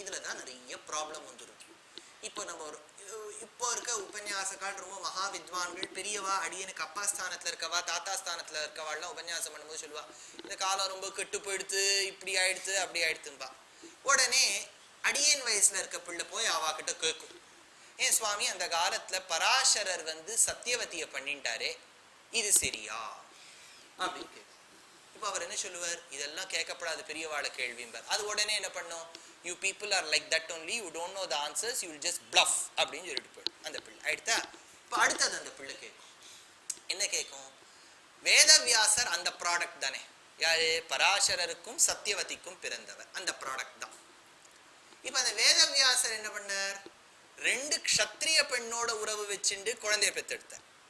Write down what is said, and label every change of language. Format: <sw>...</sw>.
<ta>இதுலதான் நிறைய ப்ராப்ளம் வந்துடும். இப்போ நம்ம இப்போ இருக்க உபன்யாசக்கால் ரொம்ப மகா வித்வான்கள் பெரியவா, அடியனுக்கு அப்பா ஸ்தானத்துல இருக்கவா தாத்தா ஸ்தானத்துல இருக்கவாள்லாம் உபன்யாசம் பண்ணும்போது சொல்லுவா, இந்த காலம் ரொம்ப கெட்டு போயிடுத்து, இப்படி ஆயிடுத்து அப்படி ஆயிடுத்தும்பா. உடனே அடியன் வயசுல இருக்க பிள்ளை போய் அவா கிட்ட கேட்கும், ஏன் சுவாமி அந்த காலத்துல பராசரர் சத்தியவதிய பண்ணிட்டாரே, இது சரியா அப்படின்னு கேட்கும். இப்போ அவர் என்ன சொல்லுவார், இதெல்லாம் கேட்கப்படாது பெரியவாளை கேள்விம்பார். அது உடனே என்ன பண்ணும்,</ta> <en>you people are like that only, you don't know the answers, you will just bluff</en> <ta>அப்படின்னு சொல்லிட்டு போயிடும் அந்த பிள்ளை. ஆயிடுத்தா? இப்போ அடுத்தது அந்த பிள்ளை கேட்கும், என்ன கேட்கும், வேதவியாசர் அந்த ப்ராடக்ட் தானே, யாரு, பராசரருக்கும் சத்தியவதிக்கும் பிறந்தவர், அந்த ப்ராடக்ட் தான். இப்போ அந்த வேதவியாசர் என்ன பண்ணார், 2 க்ஷத்ரிய பெண்ணோட உறவு வச்சுட்டு குழந்தைய பெத்தெடுத்தார்.</ta>